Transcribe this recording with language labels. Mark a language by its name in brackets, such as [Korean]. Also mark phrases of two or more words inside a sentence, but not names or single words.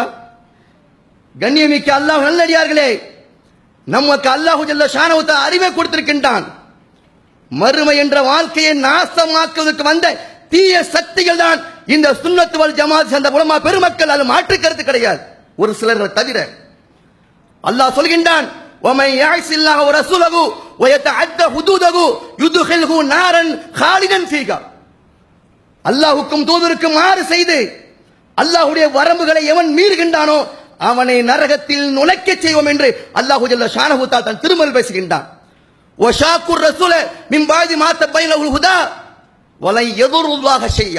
[Tamil] கண்ணியமிக்க அல்லாஹ் நல்லடியார்களே, நமக்கு அல்லாஹு [Arabic] جل شأنه تعالى [Tamil] அறிவை கொடுத்திருக்கின்றான். மறுமை என்ற வாழ்க்கையை நாசமாக்குவதற்கு வந்த தீய சக்திகள் தான் இந்த சுன்னத் வல் ஜமாத் சேர்ந்த உலமா பெருமக்கள். அது மாற்று கருத்து கிடையாது, ஒரு சிலர் தவிர. அல்லாஹ் சொல்கின்றான், [Arabic] وَمَن يَعْصِ اللَّهَ وَرَسُولَهُ وَيَتَعَدَّ حُدُودَهُ يُدْخِلْهُ نَارًا خَالِدًا فِيهَا. [Tamil] அல்லாஹ்வுக்கும் தூதருக்கும் மாறு செய்து அல்லாஹ்வுடைய வரம்புகளை எவன் மீறுகின்றானோ அவனை நரகத்தில் நுழைக்க செய்வோம் என்று அல்லாஹு [Arabic] جل شأنه تعالى [Tamil] தன் திருமறையில் பேசுகின்றான். [Arabic] وشاقوا الرسول من بعد ما تبين لهم الهدى لن يضروا الله شيئا.